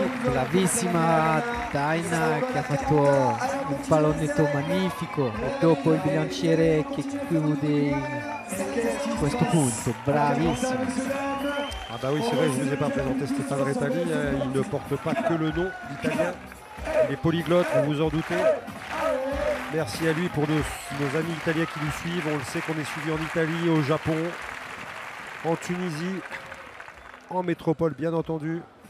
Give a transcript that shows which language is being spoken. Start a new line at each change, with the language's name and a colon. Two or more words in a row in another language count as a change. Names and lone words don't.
Italian: Bravissima Daina che ha fatto un pallonetto magnifico e dopo il bilanciere che chiude questo punto. Bravissimo.
French: Ah bah oui, c'est vrai, je ne vous ai pas présenté Stéphane Rettali. Il ne porte pas que le nom italien. Il est polyglotte, vous vous en doutez. Merci à lui pour nos amis italiens qui nous suivent. On le sait qu'on est suivi en Italie, au Japon, en Tunisie, en métropole bien entendu.